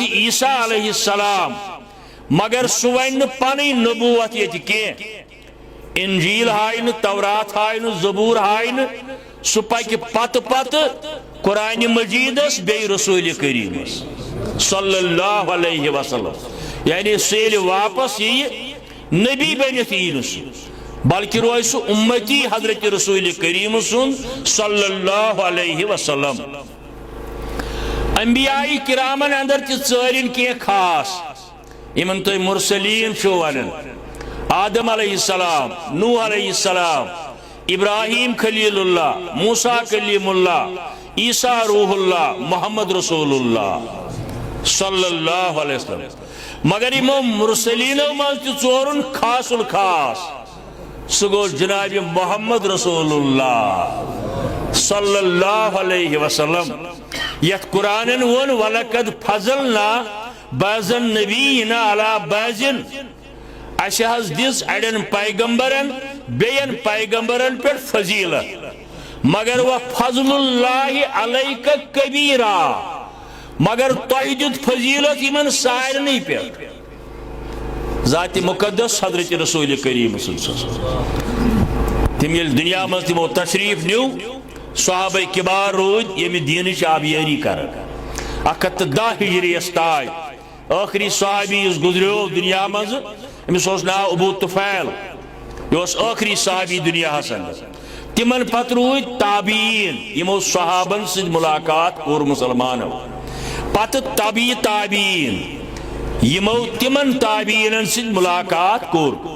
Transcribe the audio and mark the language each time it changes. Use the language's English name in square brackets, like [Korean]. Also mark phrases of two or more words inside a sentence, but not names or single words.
[Kashmiri] عیسیٰ [Arabic] علیہ السلام [Kashmiri] مگر سُہ وَنہِ نہٕ پنٕنۍ نبوت ییٚتہِ کینٛہہ انجیل ہاے نہٕ تورات ہاے نہٕ زبور ہاے نہٕ سُہ پکہِ پتہٕ قرآن مجیدس بیٚیہِ رسول کریمس [Arabic] صلی اللہ علیہ وسلم [Kashmiri] یعنی سُہ ییٚلہِ واپس ییہِ نبی بٔنِتھ یی نہٕ سُہ بلکہ روزِ سُہ اُمتی حضرت رسول کریم سُنٛد [Arabic] صلی اللہ علیہ وسلم [Kashmiri] انبیاء کرامن اندر تہِ ژٲرِن کینٛہہ خاص یمن تُہۍ مرسلین چھِو ونان آدم [Arabic] علیہ السلام [Kashmiri] نوح [Arabic] علیہ السلام [Kashmiri] ابراہیم خلیل [Arabic] اللہ موسیٰ کلیم اللہ عیسیٰ روح اللہ محمد رسول اللہ صلی اللہ علیہ وسلم مگر [Kashmiri] یمو مرسلینو منٛز تہِ ژورُن خاص الخاص سُہ گوٚو جناب محمد [Arabic] رسول اللہ صلی اللہ علیہ وسلم [Kashmiri] یتھ قرآنن ووٚن [Arabic] وَلَقَدْ فَضَلْنَا بَعْضَ النَّبِيِّينَ عَلَى بَعْضٍ [Kashmiri] اسہِ حظ دِژ اڑٮ۪ن پیغمبرن بیٚین پیغمبرن پٮ۪ٹھ فضیلت مگر [Arabic] وَفَضْلُ اللہِ عَلَيْكَ كَبِيرًا [Kashmiri] مگر تۄہہِ دیُت فضیلت یمن سارنٕے پٮ۪ٹھ ذات مقدس حضرت رسول کریم تم ییٚلہِ دنیا منٛز تمو تشریف نیو صحابہ کبار روٗدۍ ییٚمہِ دیٖنٕچ آبیٲری کران 110 ہجریس تام ٲخری صحابی یُس گُزریو دنیا منٛز أمِس اوس ناو ابو طفیل یہِ اوس ٲخری صحابی دنیاہس اندر تمن پتہٕ روٗدۍ تابعیٖن یمو صحابن سۭتۍ ملاقات کوٚر مسلمانو پتہٕ تبعی تابعیٖن یمو تمن تابعیٖنن سۭتۍ ملاقات کوٚر